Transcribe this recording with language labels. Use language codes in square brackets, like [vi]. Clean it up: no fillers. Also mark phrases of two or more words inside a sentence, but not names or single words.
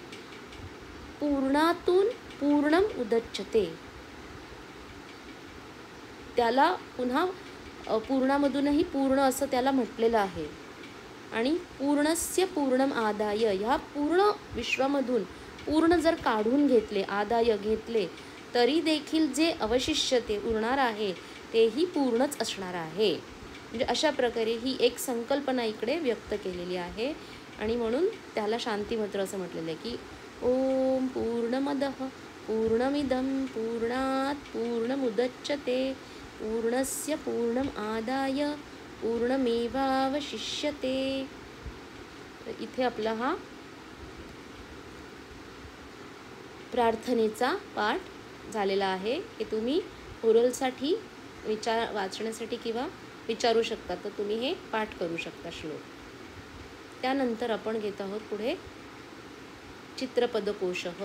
[sa] पूर्णातून पूर्णम उदच्यते, [mr] त्याला पुन्हा पूर्णामधूनही पूर्ण असं त्याला म्हटलेलं आहे. [sa] आणि पूर्णस्य पूर्णम आदाय, [mr] ह्या पूर्ण विश्वामधून पूर्ण जर काढून घेतले, आदाय घेतले, तरी देखील जे अवशिष्यते उरणार आहे तेही पूर्णच असणार आहे. म्हणजे अशा प्रकारे ही एक संकल्पना इकडे व्यक्त केलेली आहे. आणि म्हणून त्याला शांतिमंत्र असं म्हटलेलं आहे की [sa] ओम पूर्णमदः पूर्णमिदं पूर्णात् पूर्णमुदच्यते पूर्णस्य पूर्णम आदाय पूर्णमेवावशिष्यते. [mr] तर इथे आपला हा प्रार्थनेचा पाठ झालेला आहे. हे तुम्ही ओरलसाठी वाचण्यासाठी किंवा विचारू शकता, तर तुम्ही हे पाठ करू शकता श्लोक. त्यानंतर आपण घेत आहोत पुढे चित्रपदकोश.